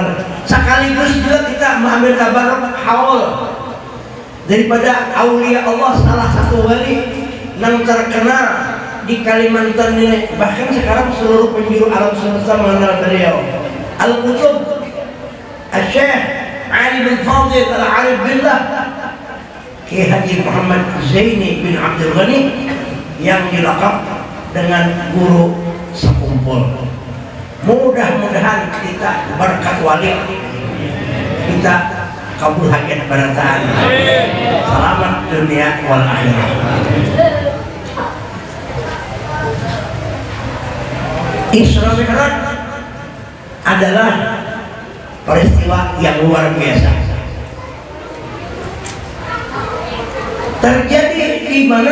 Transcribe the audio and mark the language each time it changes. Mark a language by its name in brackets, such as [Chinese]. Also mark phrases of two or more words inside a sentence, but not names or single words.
[Indonesian] Sekaligus juga kita mengambil tabarruk haul daripada aulia Allah, salah satu wali yang terkenal di Kalimantan ini, bahkan sekarang seluruh penjuru alam semesta mengenal beliau, Al-Qutub Al-Syekh Ali bin Fadil Al-Arif Billah Kiai Haji Muhammad Zaini bin Abdul Ghani, yang dilakap dengan guru sekumpul. [Banjar] Mudah-mudahan kita berkat wali, kita kabul hajat barataan, selamat dunia wal akhirah. [Indonesian] Isra Mi'raj adalah peristiwa yang luar biasa. Terjadi di mana?